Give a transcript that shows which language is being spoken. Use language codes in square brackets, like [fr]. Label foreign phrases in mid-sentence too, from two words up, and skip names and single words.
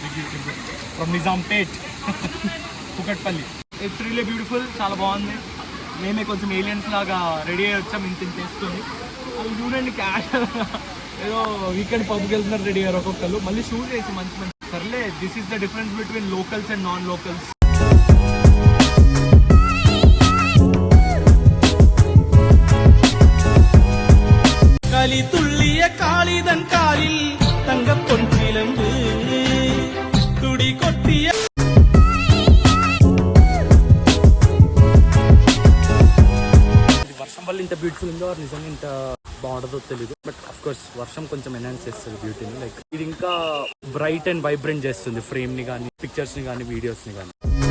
[en] from Nizampet Kukatpally. It's really beautiful, [te] చాలా బాగుంది. మేమే కొంచెం ఏలియన్స్ లాగా రెడీ అయ్యి వచ్చాం ఇంత చేసుకొని. అవి చూడండి క్యాష్ ఏదో వీకెండ్ పబ్కి వెళ్తున్నారు రెడీ అయ్యారు ఒక్కొక్కరు. మళ్ళీ షూట్ చేసి మంచి మంచి సర్లే. [en] This is the difference between locals and non locals. [ta] களி துள்ளிய காளிதன் காலில் தங்க பொன் சிலம்பு துடி கொட்டிய [te] వర్షం వల్ల ఇంత బ్యూటిఫుల్ ఉందో నిజంగా ఇంత బాగుంటుందో తెలియదు. [en] but of course [te] వర్షం కొంచెం ఎన్హాన్స్ చేస్తుంది బ్యూటీని. లైక్ ఇది ఇంకా [en] bright and vibrant [te] చేస్తుంది ఫ్రేమ్ ని కానీ, పిక్చర్స్ ని కానీ, వీడియోస్ ని కానీ.